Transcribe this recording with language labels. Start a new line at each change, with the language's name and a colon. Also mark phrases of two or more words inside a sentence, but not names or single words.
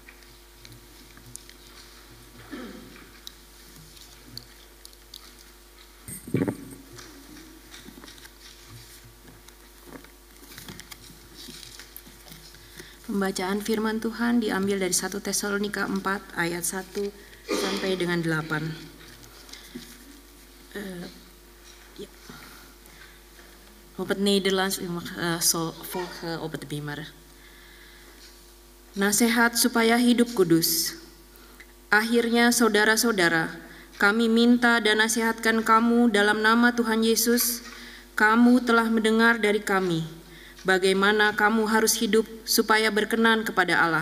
Indonesian: Pembacaan firman Tuhan diambil dari 1 Tesalonika 4 ayat 1 sampai dengan 8.
Dutch: Op het Nederlands, u mag zo volgen op het beamer.
Indonesian: Nasihat supaya hidup kudus. Akhirnya saudara-saudara, kami minta dan nasihatkan kamu dalam nama Tuhan Yesus. Kamu telah mendengar dari kami bagaimana kamu harus hidup supaya berkenan kepada Allah.